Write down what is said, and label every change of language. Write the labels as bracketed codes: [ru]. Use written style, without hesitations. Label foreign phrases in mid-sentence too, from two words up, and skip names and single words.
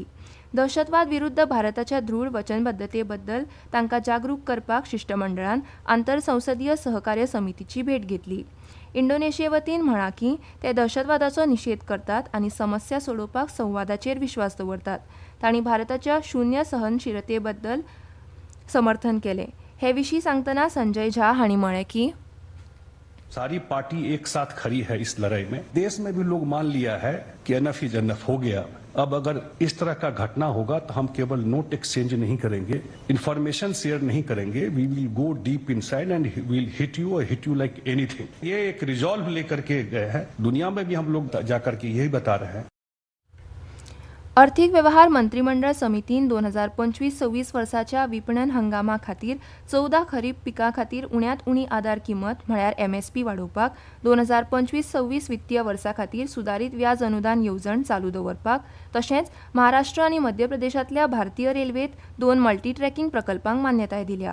[kok] दहशतवाद विरुद्ध भारताच्या दृढ वचनबद्धते बद्दल तांकां जागरूक करपाक शिष्टमंडळान आंतरसंसदीय सहकार्य समितीची भेट घेतली. इंडोनेशिये वतीन म्हळां की ते दहशतवादाचो निशेध करतात आनी समस्या सोडोवपाक संवादाचेर विश्वास दवरतात. तांणी भारताच्या शून्य सहनशीलते बद्दल समर्थन केलें. हे विशीं सांगतना संजय झा हांणी म्हळें की [hi] सारी पार्टी एक साथ खड़ी है इस लड़ाई में. देश में भी लोग मान लिया है कि [en] enough is enough [hi] हो गया. अब अगर इस तरह का घटना होगा तो हम केवल [en] note exchange [hi] नहीं करेंगे, [en] information share [hi] नहीं करेंगे, [en] we will go deep inside and will hit you like anything. [hi] ये एक रिजॉल्व लेकर के गए हैं. दुनिया में भी हम लोग जाकर के यही बता रहे हैं. [kok] अर्थीक वेव्हार मंत्रिमंडळ समितीन 2025-26 वर्साच्या विपणन हंगामा खातीर 14 खरीप पिकां खातीर उण्यांत उणी आदार किंमत म्हळ्यार MSP वाडोवपाक, 2025-26 वित्तीय वर्सा खातीर सुदारीत व्याज अनुदान येवजण चालू दवरपाक, तशेंच महाराष्ट्र आनी मध्य प्रदेशांतल्या भारतीय रेल्वेत 2 [en] multi tracking [kok] प्रकल्पांक मान्यताय दिल्या.